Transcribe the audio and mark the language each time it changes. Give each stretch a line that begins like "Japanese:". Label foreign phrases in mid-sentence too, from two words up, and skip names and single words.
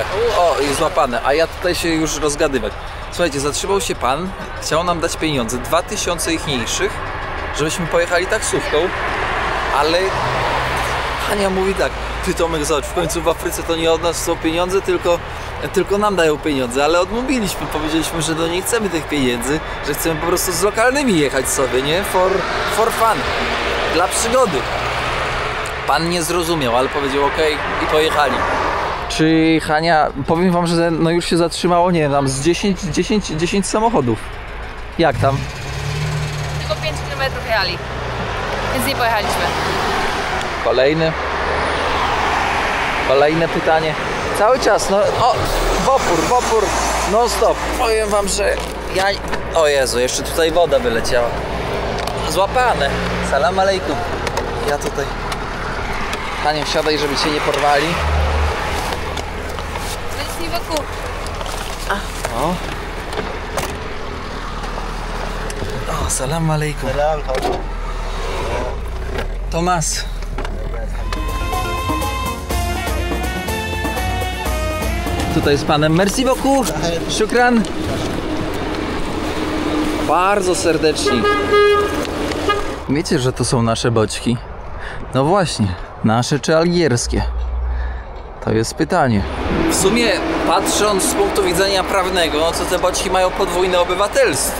Polish: O, i złapane, a ja tutaj się już rozgadywać. Słuchajcie, zatrzymał się pan, chciał nam dać pieniądze, 2000 ichniejszych, żebyśmy pojechali taksówką, ale Hania mówi tak: ty Tomek, zobacz, w końcu w Afryce to nie od nas są pieniądze, tylko nam dają pieniądze, ale odmówiliśmy, powiedzieliśmy, że nie chcemy tych pieniędzy, że chcemy po prostu z lokalnymi jechać sobie, nie?
English: For fun,
Polish: dla przygody. Pan nie zrozumiał, ale powiedział ok i pojechali. Czy Hania, powiem wam, że no już się zatrzymało, nie wiem, tam z 10 samochodów. Jak tam? Tylko 5 km jechali, więc nie pojechaliśmy. Kolejne pytanie. Cały czas, no o, wopór, non stop. Powiem wam, że ja... O Jezu, jeszcze tutaj woda wyleciała. Złapane.
Arabic: سلام عليكم.
Polish: Ja tutaj... Panie, wsiadaj, żeby cię nie porwali.
French: Merci beaucoup.
Arabic: O. O, سلام عليكم.
Polish: Tomas. Tutaj z panem.
French: Merci beaucoup.
Arabic: Shukran.
Polish: Bardzo serdeczni. Wiecie, że to są nasze boczki? No właśnie, nasze czy algierskie? To jest pytanie. W sumie, patrząc z punktu widzenia prawnego, no to te boczki mają podwójne obywatelstwo.